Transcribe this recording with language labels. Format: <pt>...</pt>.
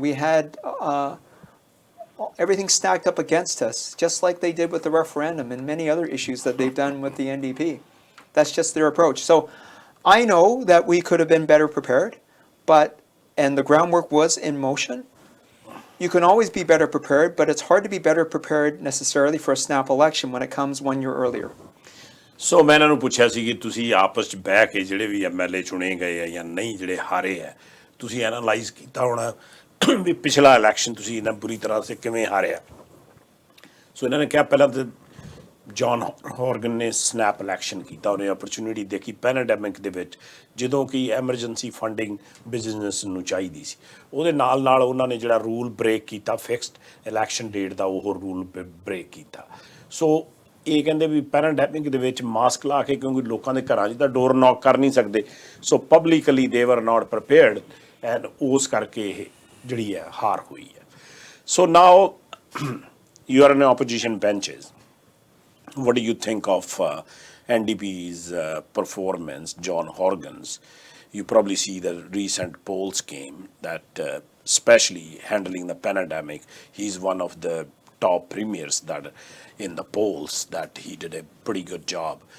<en>We had everything stacked up against us, just like they did with the referendum and many other issues that they've done with the NDP. That's just their approach. So I know that we could have been better prepared, and the groundwork was in motion. You can always be better prepared, but it's hard to be better prepared necessarily for a snap election when it comes 1 year earlier.</en> <pa>ਸੋ ਮੈਂ ਇਹਨਾਂ ਨੂੰ ਪੁੱਛਿਆ ਸੀ ਕਿ ਤੁਸੀਂ ਆਪਸ 'ਚ ਬਹਿ ਕੇ ਜਿਹੜੇ ਵੀ MLA ਚੁਣੇ ਗਏ ਆ ਜਾਂ ਨਹੀਂ ਜਿਹੜੇ ਹਾਰੇ ਆ ਤੁਸੀਂ ਐਨਾਲਾਈਜ਼ ਕੀਤਾ ਹੋਣਾ ਵੀ ਪਿਛਲਾ ਇਲੈਕਸ਼ਨ ਤੁਸੀਂ ਇਹਨਾਂ ਬੁਰੀ ਤਰ੍ਹਾਂ ਸੇ ਕਿਵੇਂ ਹਾਰਿਆ। ਸੋ ਇਹਨਾਂ ਨੇ ਕਿਹਾ ਪਹਿਲਾਂ ਤਾਂ ਜੌਨ ਹੌਰਗਨ ਨੇ ਸਨੈਪ ਇਲੈਕਸ਼ਨ ਕੀਤਾ, ਉਹਨੇ ਅਪਰਚੁਨਿਟੀ ਦੇਖੀ ਪੈਨੇਡੈਮਿਕ ਦੇ ਵਿੱਚ ਜਦੋਂ ਕਿ ਐਮਰਜੈਂਸੀ ਫੰਡਿੰਗ ਬਿਜ਼ਨਸ ਨੂੰ ਚਾਹੀਦੀ ਸੀ। ਉਹਦੇ ਨਾਲ ਨਾਲ ਉਹਨਾਂ ਨੇ ਜਿਹੜਾ ਰੂਲ ਬ੍ਰੇਕ ਕੀਤਾ ਫਿਕਸਡ ਇਲੈਕਸ਼ਨ ਡੇਟ ਦਾ, ਉਹ ਰੂਲ ਬ੍ਰੇਕ ਕੀਤਾ। ਸੋ ਇਹ ਕਹਿੰਦੇ ਵੀ ਪੈਨੇਡੈਮਿਕ ਦੇ ਵਿੱਚ ਮਾਸਕ ਲਾ ਕੇ, ਕਿਉਂਕਿ ਲੋਕਾਂ ਦੇ ਘਰਾਂ 'ਚ ਤਾਂ ਡੋਰ ਨੌਕ ਕਰ ਨਹੀਂ ਸਕਦੇ, ਸੋ ਪਬਲਿਕਲੀ</pa> <en>they were not prepared</en> <pa>ਐਂਡ ਉਸ ਕਰਕੇ ਇਹ ਜਿਹੜੀ ਹੈ ਹਾਰ ਹੋਈ ਹੈ। ਸੋ ਨਾਓ</pa> <en>you are in opposition benches. What do you think of NDP's performance, John Horgan's? You probably see the recent polls came that especially handling the pandemic, he's one of the top premiers that in the polls that he did a pretty good job.</en>